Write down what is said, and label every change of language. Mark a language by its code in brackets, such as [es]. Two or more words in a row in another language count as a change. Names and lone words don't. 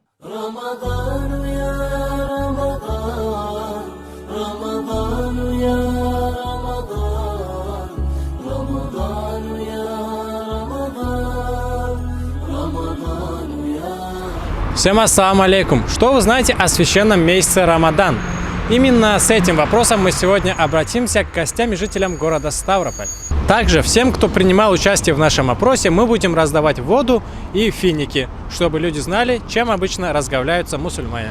[ar] رمضان يا رمضان رمضان يا رمضان رمضان يا رمضان رمضان يا. Всем السلام عليكم! [ru] Что вы знаете о священном месяце Рамадан? Именно с этим вопросом мы сегодня обратимся к гостям и жителям города Ставрополь. Также всем, кто принимал участие в нашем опросе, мы будем раздавать воду и финики, чтобы люди знали, чем обычно разговляются мусульмане.